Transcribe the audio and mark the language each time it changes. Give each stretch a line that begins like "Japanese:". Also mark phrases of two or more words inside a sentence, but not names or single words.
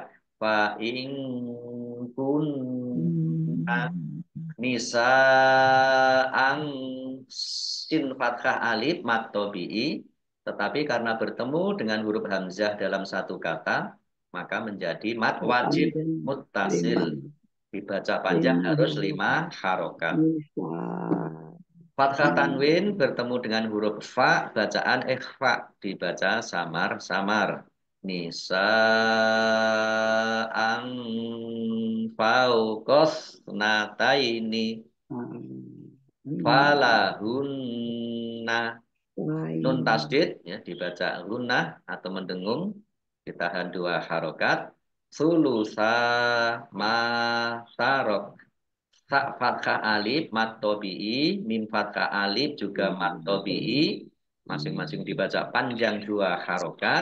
Arabic: فإن كن نساء
Indonesian: sin fathah alif mat tobi'i, tetapi karena bertemu dengan huruf hamzah dalam satu kata, maka menjadi mat wajib muttasil. Dibaca panjang harus 5 harokat. Fathah tanwin bertemu dengan huruf fa, bacaan ikhfa, dibaca samar-samar.
Arabic: نساء فوق اثنتين فلهن.
Indonesian: Nun tasdid, ya, dibaca gunnah atau mendengung, ditahan 2 harokat.
Arabic: ثلثا ما ترك.
Indonesian: Sa fathah alif mat tobi'i, mim fathah alif juga mat tobi'i, masing-masing dibaca panjang 2 harokat.